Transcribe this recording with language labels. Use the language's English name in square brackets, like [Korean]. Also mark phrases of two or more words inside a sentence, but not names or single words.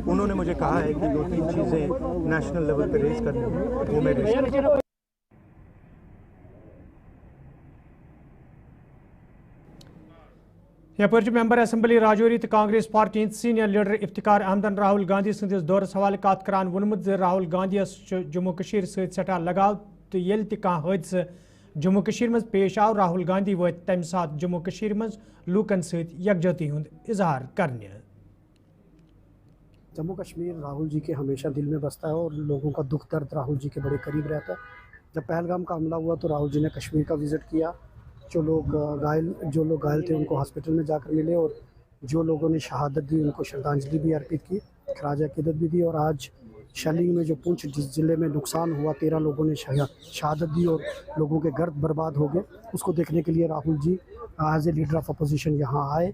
[Urdu] انہوں نے مجھے کہا ہے کہ 2-3 چیزیں [English] national level [Urdu] پہ ریز کرنی ہیں، وہ میں ریز کروں۔ [Kashmiri] یپر [English] member assembly [Kashmiri] راجوری تو کانگریس پارٹی ہند [English] senior leader [Kashmiri] افتخار احمدن راہل گاندھی سندس دورس حوالہ کت کران وونمت زِ راہل گاندھی جموں کشیر ست سٹھا لگاؤ تو یل تہ کانٛہہ حٲدثہ جموں کشیر مز پیش آو، راہل گاندھی وٲتۍ تمہ سات جموں کشیر مز لوکن ست یکجہتی ہند اظہار کرنے۔ [Urdu] جموں کشمیر راہل جی کے ہمیشہ دل میں بستا ہے اور لوگوں کا دکھ درد راہل جی کے بڑے قریب رہتا ہے۔ جب پہلگام کا حملہ ہوا تو راہل جی نے کشمیر کا وزٹ کیا، جو لوگ گھائل تھے ان کو ہاسپٹل میں جا کر ملے، اور جو لوگوں نے شہادت دی ان کو شردھانجلی بھی ارپت کی، خراج عقیدت بھی دی، اور آج شیلنگ میں جو پونچھ ضلع میں نقصان ہوا 13 لوگوں نے شہادت دی اور لوگوں کے گھر برباد ہو گئے، اس کو دیکھنے کے لیے راہل جی [English] as a leader of opposition [Urdu] یہاں آئے۔